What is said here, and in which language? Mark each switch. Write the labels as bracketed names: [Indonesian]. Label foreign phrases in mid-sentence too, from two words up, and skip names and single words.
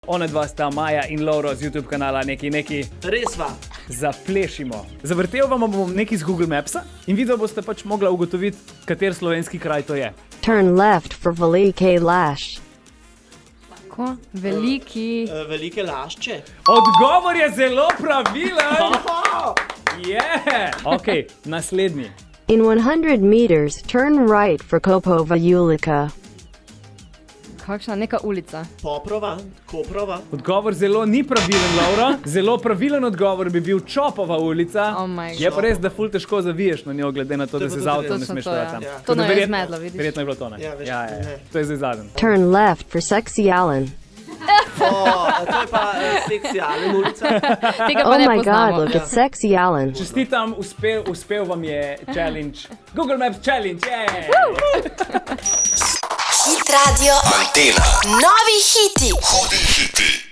[Slovenian] Ona dva sta Maja in Lauro z YouTube kanala neki. Res va. Zaplešimo. Zavrtel vam bom nekaj z Google Mapsa in video boste pač mogla ugotoviti, kater slovenski kraj to je. [English] Turn left for Velike Laš. [Slovenian] Ko? Veliki. Velike Lašče. Odgovor je zelo pravilen! Ok, naslednji. [English] In 100 meters, turn right for Kopova Julika. [Slovenian] Kakšna neka ulica. Poprova, Koprova. Odgovor zelo ni pravilen, Laura. Zelo pravilen odgovor bi bil Čopova ulica. [English] Oh my God. [Slovenian] Je pa res, da ful težko zaviješ na njo, glede na to, da se z avtom ne Točno smeš to, ja. peljati tam. Ja. Tako To da nam je verjetno- zmedlo, vidiš. Verjetno je bilo to, ne? Ja, veš, ne. To je zdaj zadnji. [English] Turn left for Sexy Allen. [Slovenian] To je pa seksijalna ulica. Tega pa [English] Oh [Slovenian] ne [English] my [Slovenian] poznamo. [English] god, look at Sexy Allen. [Slovenian] Čestitam, uspel vam je challenge. [English] Google Maps challenge, [Slovenian] Hit Radio. Antena. Novi hiti. Hudi hiti.